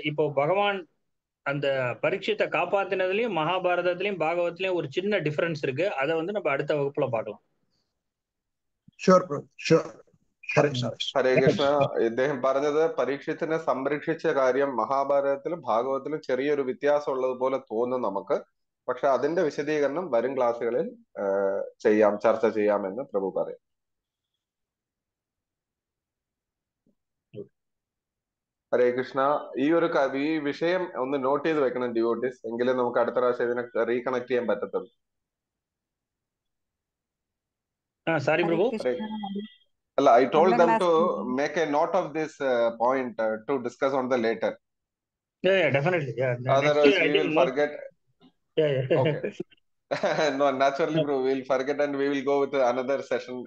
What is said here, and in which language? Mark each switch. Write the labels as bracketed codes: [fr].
[ta] இப்போ பகவான் அந்த பரீட்சித்தை காப்பாத்தினதுலயும் மகாபாரதத்திலயும் பாகவத்திலயும் ஒரு சின்ன டிஃபரன்ஸ் இருக்கு. அதை நம்ம அடுத்த வகுப்புல பார்க்கலாம். [en] Sure bro. [ml] ഹരേ കൃഷ്ണ. ഇദ്ദേഹം പറഞ്ഞത് പരീക്ഷത്തിനെ സംരക്ഷിച്ച കാര്യം മഹാഭാരതത്തിലും ഭാഗവതത്തിലും ചെറിയൊരു വ്യത്യാസം ഉള്ളതുപോലെ തോന്നും നമുക്ക്. പക്ഷെ അതിന്റെ വിശദീകരണം വരും ക്ലാസ്സുകളിൽ ചർച്ച ചെയ്യാമെന്ന് പ്രഭു പറയും. ഹരേ കൃഷ്ണ. ഈ വിഷയം ഒന്ന് നോട്ട് ചെയ്ത് വെക്കണം ഡിവോട്ടീസ്, എങ്കിലും നമുക്ക് അടുത്ത പ്രാവശ്യം ഇതിനെ റീകണക്ട് ചെയ്യാൻ പറ്റത്തുള്ളൂ. സാരി പ്രഭു. [en] അല്ല, I told them to make a note of this point to discuss on the later. Yeah, definitely. Yeah. Otherwise we will forget. Yeah. Okay. No, naturally, bro, we will forget and we will go with another session.